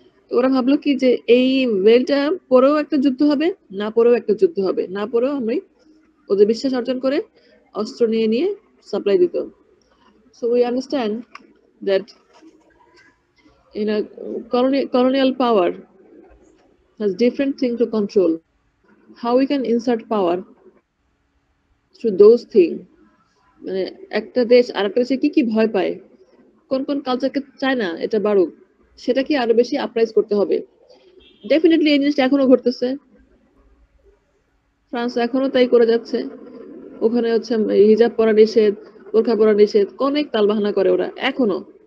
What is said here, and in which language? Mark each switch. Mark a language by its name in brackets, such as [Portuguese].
[Bangla] ওরা ভাবলো কি যে এই ওয়েলটা পরেও একটা যুদ্ধ হবে, না পরেও একটা যুদ্ধ হবে, না পরেও আমি ওদের বিশ্বাস অর্জন করে অস্ত্র নিয়ে সাপ্লাই দিত। [English] So we understand that in a colonial power has different things to control. How we can insert power through those things. [Bangla] মানে একটা দেশ আরেকটা দেশে কি ভয় পায়, কোন কালচারকে চায় না এটা বাড়ুক, সেটা কি আরো বেশি আপরাইজ করতে হবে। ডেফিনেটলি এই জিনিসটা এখনো ঘটতেছে, ফ্রান্স এখনো তাই করে যাচ্ছে। ওখানে হচ্ছে হিজাব পরা নিষেধ, বোরখা পরা নিষেধ, অনেক তালবাহানা করে ওরা এখনো।